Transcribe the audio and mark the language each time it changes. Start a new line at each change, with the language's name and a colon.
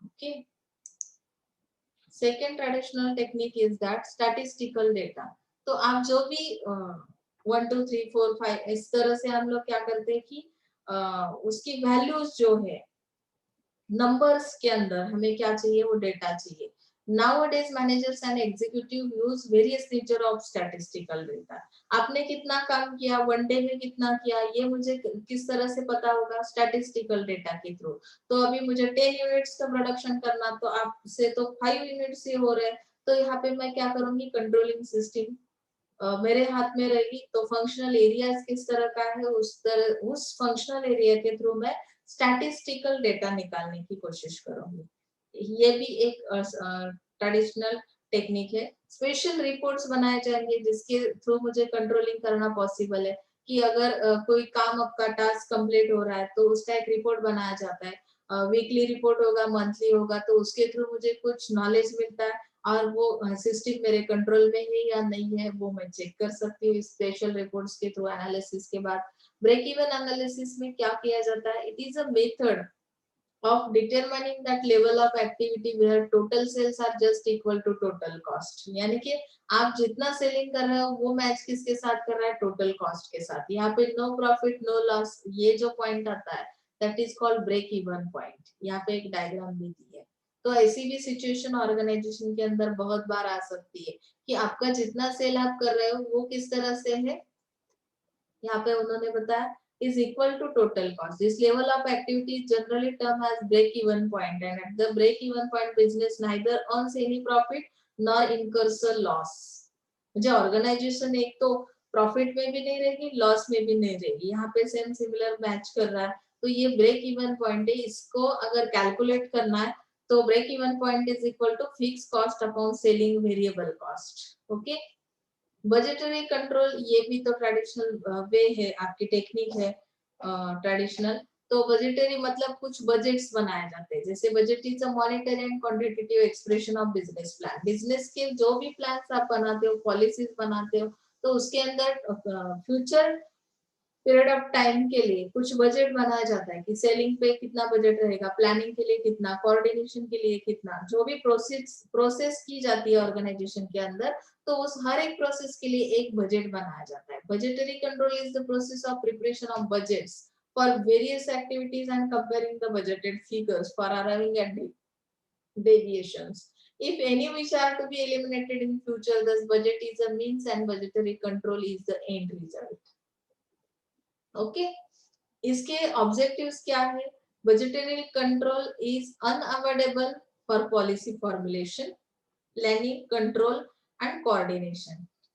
English: Okay, second traditional technique is that statistical data.
Hindi: तो आप जो भी 1 2 3 4 5 इस तरह से हम लोग क्या करते हैं कि उसकी वैल्यूज जो है नंबर्स के अंदर हमें क्या चाहिए, वो डेटा चाहिए।
English: Nowadays managers and executive use various nature of statistical data.
Hindi: आपने कितना काम किया, वन डे में कितना किया, ये मुझे किस तरह से पता होगा, स्टैटिस्टिकल डेटा के थ्रू। तो अभी मुझे 10 यूनिट्स का प्रोडक्शन करना, तो आपसे तो 5 यूनिट्स ही हो रहे हैं, तो यहाँ पे मैं क्या करूंगी, कंट्रोलिंग सिस्टम मेरे हाथ में रहेगी, तो फंक्शनल एरिया किस तरह का है उस फंक्शनल एरिया के थ्रू मैं स्टैटिस्टिकल डेटा निकालने की कोशिश करूंगी। ये भी एक ट्रेडिशनल टेक्निक है। स्पेशल रिपोर्ट्स बनाए जाएंगे जिसके थ्रू मुझे कंट्रोलिंग करना पॉसिबल है कि अगर कोई काम आपका टास्क कंप्लीट हो रहा है तो उसका एक रिपोर्ट बनाया जाता है। वीकली रिपोर्ट होगा, मंथली होगा, तो उसके थ्रू मुझे कुछ नॉलेज मिलता है और वो सिस्टम मेरे कंट्रोल में है या नहीं है वो मैं चेक कर सकती हूँ स्पेशल रिपोर्ट्स के थ्रू एनालिसिस के बाद। ब्रेक इवन एनालिसिस में क्या किया जाता है?
English: It is a method of determining that level of activity where total sales are just equal to total cost।
Hindi: यानी कि आप जितना सेलिंग कर रहे हो वो मैच किसके साथ कर रहा है? टोटल कॉस्ट के साथ। यहाँ पे
English: no profit no loss
Hindi: ये जो पॉइंट आता है
English: That is called break even point.
Hindi: यहाँ पे एक डायग्राम भी दी है। तो ऐसी भी सिचुएशन ऑर्गेनाइजेशन के अंदर बहुत बार आ सकती है कि आपका जितना सेल आप कर रहे हो वो किस तरह से है। यहाँ पे उन्होंने बताया
English: is equal to total cost. This level of activity is generally termed as break-even point, and at the break-even point, business neither earns any profit nor incurs a loss.
Hindi: मुझे ऑर्गेनाइजेशन एक तो प्रॉफिट में भी नहीं रहेगी, loss में भी नहीं रहेगी। यहाँ पे सेम सिमिलर मैच कर रहा है, तो ये ब्रेक इवन पॉइंट है। इसको अगर कैलकुलेट करना है तो
English: Break even point is equal to fix cost upon selling variable cost.
Hindi: Okay, budgetary control ये भी तो ट्रेडिशनल वे है, आपकी टेक्निक है ट्रेडिशनल। तो बजटरी मतलब कुछ बजट्स बनाए जाते हैं। जैसे
English: Budget is a monetary and quantitative expression of business plan.
Hindi: Business के जो भी प्लान्स आप बनाते हो, पॉलिसीज बनाते हो, तो उसके अंदर फ्यूचर पीरियड ऑफ टाइम के लिए कुछ बजट बनाया जाता है कि सेलिंग पे कितना बजट रहेगा, प्लानिंग के लिए कितना, कोऑर्डिनेशन के लिए कितना, जो भी प्रोसेस की जाती है ऑर्गेनाइजेशन के अंदर, तो उस हर एक प्रोसेस के लिए एक बजट बनाया जाता है।
English: Budgetary control is the process of preparation of budgets for various activities and comparing the budgeted figures for arriving at deviations. If any which are to be eliminated in future, thus budget is a means and budgetary control is the end result. Okay,
Hindi: इसके objectives क्या है?
English: Budgetary control is unavoidable for policy formulation, planning, control and coordination.